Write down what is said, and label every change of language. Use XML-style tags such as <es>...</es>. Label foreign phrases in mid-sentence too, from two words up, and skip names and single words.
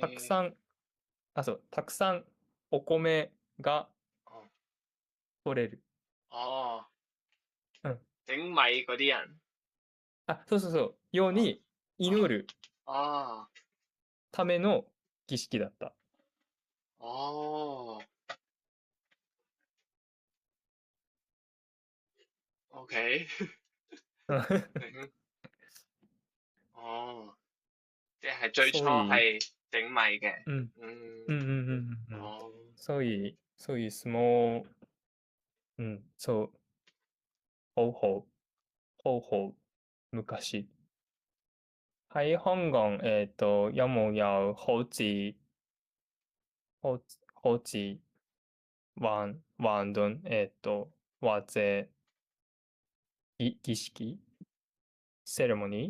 <ja>たくさん、そう、たくさんお米が哦，取れる。哦，うん。</ja> <yue>整米嗰啲人，</yue> <ja>そうそうそう。よう哦，に祈る哦，ための儀式だった。</ja> <yue>哦，OK，明，哦，即係最初</yue> <ja>所以、</ja> <yue>係整米嘅，うん。嗯，うんうんうんうんうん。哦，所以相撲、うん、そう、好昔。喺香港，有冇有好似玩頓，或者儀式、ceremony？</yue>